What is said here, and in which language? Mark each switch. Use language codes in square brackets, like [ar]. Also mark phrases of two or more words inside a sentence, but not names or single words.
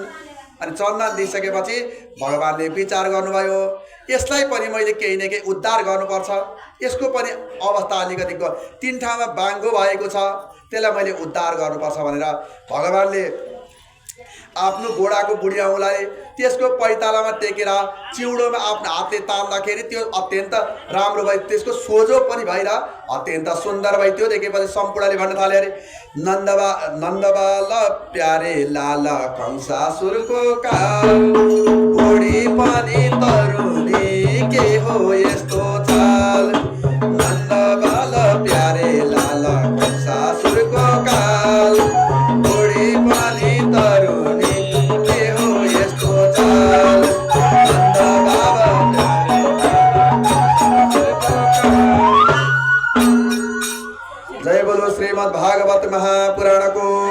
[ne] अनि चन्दन दिइसकेपछि भगवानले विचार गर्नुभयो यसलाई पनि मैले केही न केही उद्धार गर्नुपर्छ, यसको पनि अवस्था अलिकति तीन ठाउँमा बाङ्गो भएको छ, त्यसलाई मैले उद्धार गर्नुपर्छ भनेर भगवानले आफ्नो घोडाको बुढी औँलाई त्यसको पैतालामा टेकेर चिउडोमा आफ्नो हातले तान्दाखेरि त्यो अत्यन्त राम्रो भयो, त्यसको सोझो पनि भएर अत्यन्त सुन्दर भयो। त्यो देखेपछि सम्पूर्णले भन्न थाले अरे नन्दबाल प्यारे लाल कंसासुरको काल बुढी पनि तरुणी के हो यस्तो चाल। नन्दबाल प्यारे लाल कंसासुरको काल बुढी पनि तरुणी [hi] जय बोलो [ne] श्रीमद् भागवत महापुराणको।